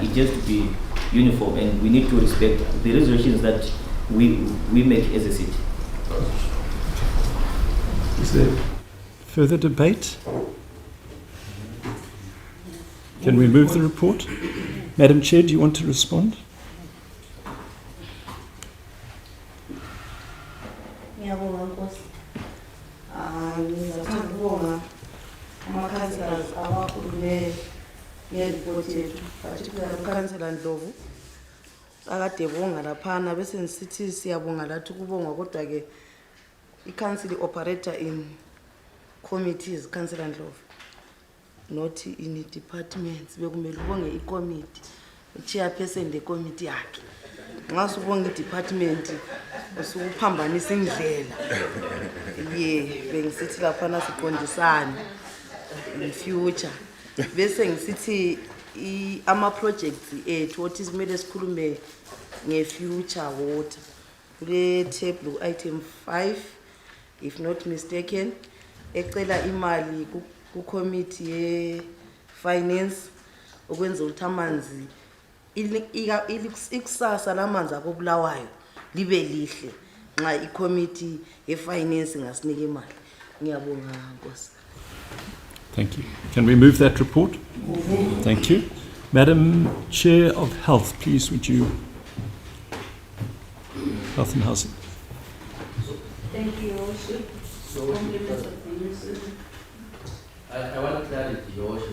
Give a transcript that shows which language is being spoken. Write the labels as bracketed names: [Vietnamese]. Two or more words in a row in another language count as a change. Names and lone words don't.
[English] It has to be uniform, and we need to respect the resolutions that we make as a city. Is there further debate? Can we move the report? Madam Chair, do you want to respond? [North Ndebele] Ngiyabonga Nkosi. Ngizathanda ukubonga ama-councillors abakhulume ngeripoti yethu, particularly uCouncillor Ndlovu akade ebonga laphana, bese ngisithi siyabonga lathi ukubonga, kodwa-ke i- [English] council operator in committees, [North Ndebele] Councillor Ndlovu, [English] not in departments. [North Ndebele] Bekumele ubonge i-committee, i-chairperson le-committee yakhe. Nxa ubonga i-department usuphambanisa indlela. Bengisithi laphana siqondisane [English] in future. [North Ndebele] Bese ngisithi ama-projects ethu othi kumele sikhulume nge- [English] future water. Kule table item 5, if not mistaken, [North Ndebele] ecela imali ku-committee ye-finance ukwenza ukuthi amanzi ikusasa lamanzi akobulawayo libe lihle nxa i-committee ye-finance ngasinika imali. Ngiyabonga Nkosi. [English] Thank you. Can we move that report? Thank you. Madam Chair of Health, please, would you? Health and Housing. Thank you, Your Worship. Compliments of the use. I want clarity, Your Worship.